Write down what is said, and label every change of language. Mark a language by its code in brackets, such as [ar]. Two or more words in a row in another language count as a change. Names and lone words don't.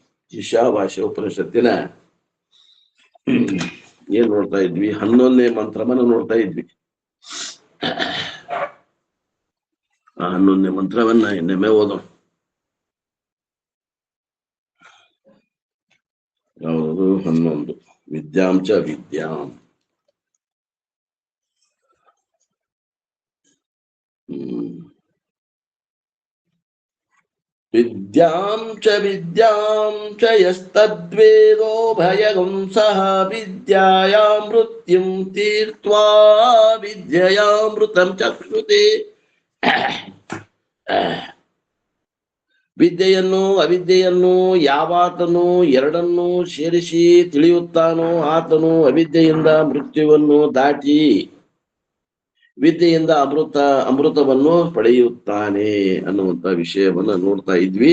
[kn] ಈಶಾವಾಸ್ಯ ಉಪನಿಷತ್ತಿನ ಏನ್ ನೋಡ್ತಾ ಇದ್ವಿ? 11ನೇ ಮಂತ್ರವನ್ನ ನೋಡ್ತಾ ಇದ್ವಿ. ಆ 11ನೇ ಮಂತ್ರವನ್ನ ಇನ್ನೊಮ್ಮೆ ಓದೋಣ. ಯಾವುದು? 11. [sa] ವಿದ್ಯಾಂ ಚ ವಿದ್ಯಾಂ. ವಿದ್ಯಾಂ ಚ ವಿದ್ಯಾಂ ಚ ಯಸ್ತದ್ವೇದೋ ಭಯಗಂ ಸಹ ವಿದ್ಯಾಯಾಂ ಮೃತ್ಯುಂ ತೀರ್ತ್ವಾ ವಿದ್ಯಯಾಮೃತಂ ಚಕ್ಷುತೆ. [kn] ವಿದ್ಯೆಯನ್ನು ಅವಿದ್ಯೆಯನ್ನು ಯಾವಾತನು ಎರಡನ್ನೂ ಸೇರಿಸಿ ತಿಳಿಯುತ್ತಾನೋ ಆತನು ಅವಿದ್ಯೆಯಿಂದ ಮೃತ್ಯುವನ್ನು ದಾಟಿ ವಿದ್ಯೆಯಿಂದ ಅಮೃತವನ್ನು ಪಡೆಯುತ್ತಾನೆ ಅನ್ನುವಂತ ವಿಷಯವನ್ನ ನೋಡ್ತಾ ಇದ್ವಿ.